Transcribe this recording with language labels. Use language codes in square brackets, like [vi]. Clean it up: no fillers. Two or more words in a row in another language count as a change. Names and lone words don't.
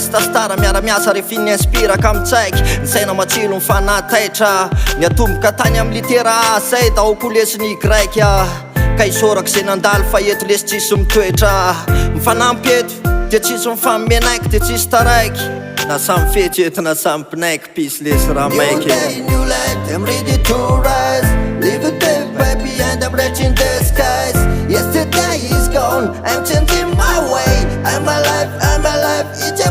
[mg] stastara miara-miasa rehefa iny inspiraka amy tsaiky ny saina matsilo mifanataitra ny atomboka tany amy litera asay daoko lesiny grek ka isorako zay nandalo fa eto lesy tsisy mitoetra mifanampy eto de tsisy mifamenaiky de tsisy taraiky na samy fety eto na samy pinaiky pisy lesy raha maiky [en] new light I'm ready to rise live a day baby and I'm reaching the skies yesterday is gone I'm changing my way I'm alive